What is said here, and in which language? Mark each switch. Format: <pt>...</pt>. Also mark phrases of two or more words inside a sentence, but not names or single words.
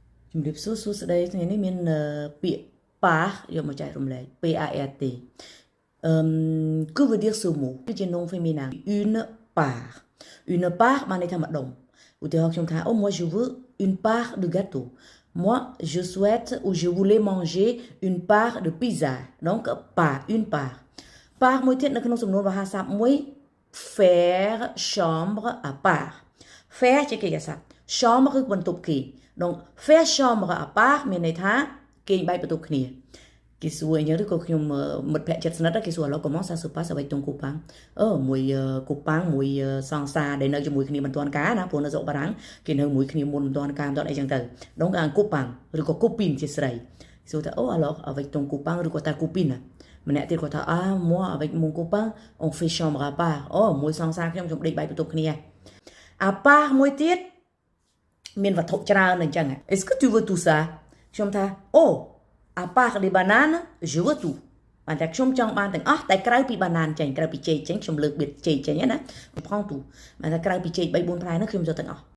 <km>ជំរាបសួរសួស្តីថ្ងៃនេះមានពាក្យ par យកមកចែករំលែក PART</km> <fr>que veut dire ce mot</fr> <km>គឺជា</km> <fr>nom féminin une part</fr> <km>បានន័យថាម្ដុំឧទាហរណ៍ខ្ញុំថាអូ</km> <fr>moi je veux une part de gâteau moi je souhaite ou je voulais manger une part de pizza donc part une</fr> <km>part មួយទៀតនៅក្នុងសំណួរវោហារស័ព្ទមួយ</km> <fr>faire chambre à part</fr> <km>faire ជាកិច្ចសព្ទ chambre គឺបន្ទប់គេ</km> <fr>donc faire chambre à part</fr> <km>មានន័យថាគេងបែកបន្ទប់គ្នាគេសួរអញ្ចឹងឬក៏ ខ្ញុំមិត្តភក្តិជិតស្និទ្ធគេសួរ</km> <fr>alors comment ça se passe avec ton copain</fr> <km>មួយកូប៉ាំងមួយសង្សារដែលនៅជាមួយគ្នាមិនទាន់ការណាព្រោះនៅស្រុក បារាំងគេនៅមួយគ្នាមុនមិនទាន់ការមិនទាន់អីចឹងទៅ</km> <fr>donc un copain</fr> <km>ឬក៏ copine ជាស្រីសួរថា</km> <fr>oh alors avec ton copain</fr> <km>ឬក៏</km> <fr>ta copine</fr> <km>ម្នាក់ទៀតគាត់ថា</km> <fr>moi avec mon copain on fait chambre à part</fr> <km>មួយសង្សារខ្ញុំដេកបែកបន្ទប់គ្នា</km> <fr>à part</fr> <km>មួយទៀតមានវត្ថុច្រើនអញ្ចឹង</km> <fr>est-ce que tu veux tout ça</fr> <km>ខ្ញុំថា</km> <fr>oh à part les bananes je veux tout</fr> <km>បានតែខ្ញុំចង់បានទាំងអស់តែក្រៅពី banane ចេញក្រៅពីចេកចេញខ្ញុំលើកបៀតចេកចេញណា</km> <fr>prends tout</fr> <km>បានតែក្រៅពីចេក3 4ផ្លែហ្នឹងខ្ញុំយកទាំងអស់</km>